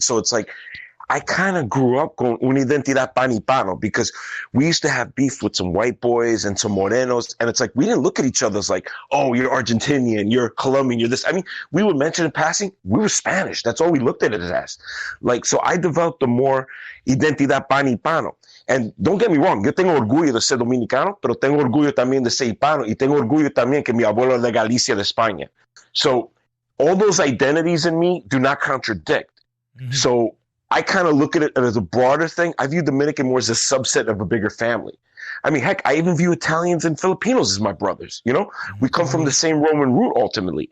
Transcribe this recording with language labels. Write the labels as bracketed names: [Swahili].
[English] So it's like I kind of grew up [Spanish] con una identidad pan y pano [English] because we used to have beef with some white boys and some morenos. And it's like, we didn't look at each other as like, oh, you're Argentinian, you're Colombian, you're this. I mean, we would mention in passing, we were Spanish. That's all we looked at it as. Like, so I developed a more [Spanish] identidad pan y pano. [English] And don't get me wrong, [Spanish] yo tengo orgullo de ser dominicano, pero tengo orgullo también de ser hispano y tengo orgullo también que mi abuelo es de Galicia, de España. [English] So all those identities in me do not contradict. Mm-hmm. So I kind of look at it as a broader thing. I view Dominican more as a subset of a bigger family. I mean, heck, I even view Italians and Filipinos as my brothers. You know, we come from the same Roman root ultimately.